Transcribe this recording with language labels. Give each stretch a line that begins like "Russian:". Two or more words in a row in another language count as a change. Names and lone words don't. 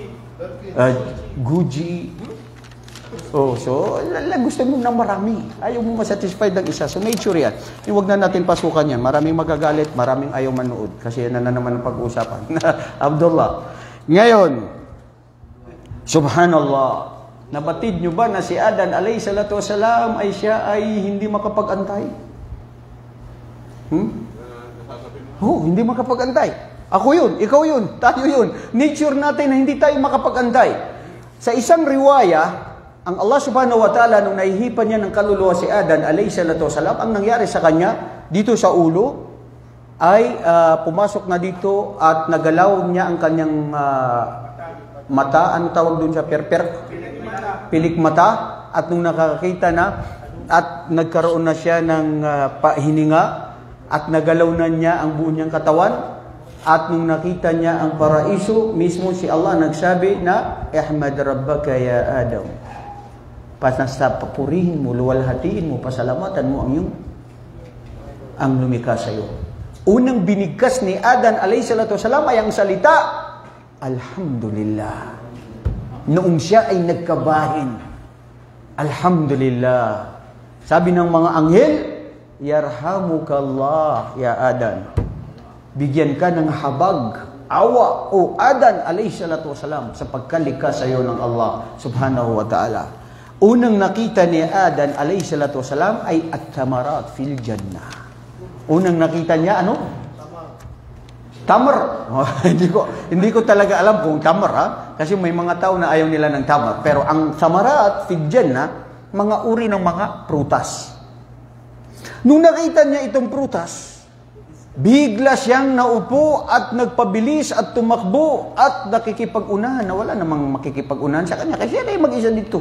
Filipino: Gucci. Oh, so, gusto mo ng marami. Ayaw mo masatisfied ng isa. So, nature yan. Huwag na natin pasukan yan. Maraming magagalit, maraming ayaw manood. Kasi yan na naman ang pag-uusapan. Abdullah. Ngayon, subhanallah, nabatid nyo ba na si Adan
Arabic: عليه الصلاة والسلام
Filipino: ay siya ay hindi makapag-antay? Hindi makapag-antay. Ako yun, ikaw yun, tayo yun. Nature natin na hindi tayo makapag-antay. Sa isang riwaya, ang Allah
Arabic: سبحانه وتعالى
Filipino: nung nahihipan niya ng kaluluwa si Adan
Arabic: عليه الصلاة والسلام,
Filipino: ang nangyari sa kanya dito sa ulo ay pumasok na dito at nagalaw niya ang kanyang mata. Ano tawag doon sa pilik mata, at nung nakakita na at nagkaroon na siya ng pahininga at nagalaw na niya ang buo niyang katawan, At nung nakita niya ang paraiso, mismo si Allah nagsabi na,
Arabic: "احمد ربك يا آدم."
Filipino: Panasta papurihin mo, luwalhatiin mo, pasalamatan mo ang lumikha sa iyo. Unang binigkas ni Adan
Arabic: عليه الصلاة والسلام
Filipino: ay ang salita, Alhamdulillah. Noong siya ay nagkabahin, Alhamdulillah. Sabi ng mga anghel,
Arabic: يرحمك الله يا آدم.
Filipino: Bigyan ka ng habag, awa, o Adan
Arabic: عليه الصلاة والسلام,
Filipino: sa pagkalikha sa iyo ng Allah
Arabic: سبحانه وتعالى.
Filipino: Unang nakita ni Adan
Arabic: عليه الصلاة والسلام
Filipino: ay
Arabic: الثمرات في الجنة.
Filipino: Unang nakita niya, ano? Tamar. Hindi ko talaga alam kung tamar, ha? Kasi may mga tao na ayaw nila ng tamar. Pero ang
Arabic: ثمرات في الجنة,
Filipino: mga uri ng mga prutas. Nung nakita niya itong prutas, bigla siyang naupo at nagpabilis at tumakbo at nakikipag-unahan na wala namang makikipag-unahan sa kanya kasi siya na mag-isa dito.